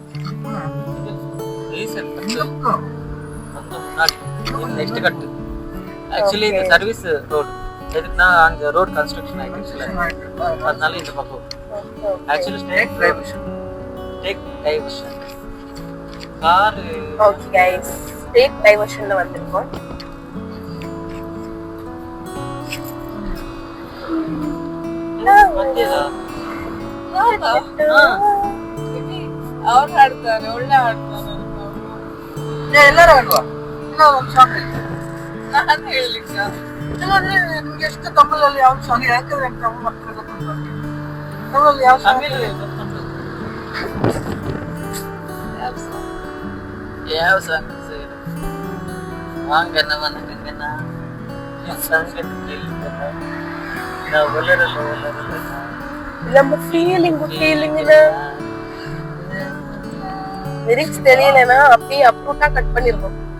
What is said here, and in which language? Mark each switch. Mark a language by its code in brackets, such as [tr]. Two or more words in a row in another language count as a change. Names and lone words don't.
[en] next cut actually [ta] இந்த [en] service road [ta] எதுக்குன்னா அங்க [en] road construction [ta] ஆயிடுச்சுல, அதனால இந்த பக்கம் ஆக்சுவலி [en] state diversion car. okay guys, state diversionல [ta] வந்திருக்கோம். [kn] ಅವ್ರು ಹಾಡ್ತಾರೆ, ಒಳ್ಳೆ ಹಾಡ್ತಾರೆ. ಎಲ್ಲರೂ ಹಾಡುವ ಸಾಂಗ್ ನಾನು ಹೇಳಲಿಕ್ಕ ನಿಮ್ಗೆ ಎಷ್ಟು ತಮಿಳಲ್ಲಿ ಯಾವ ಸಾಂಗ್? ಯಾಕಂದ್ರೆ ನಮ್ಮ ಮಕ್ಕಳೆಲ್ಲ ತಮಿಳಲ್ಲಿ ಯಾವ ಸಾಂಗ್? ಯಾವ ಸಾಂಗ್ [ta] வாங்க வணக்கங்கண்ணா, நம்ம [en] feeling lyrics [ta] தெரியலனா அப்படியே அப்ரூட்டா கட் பண்ணிருக்கோம்.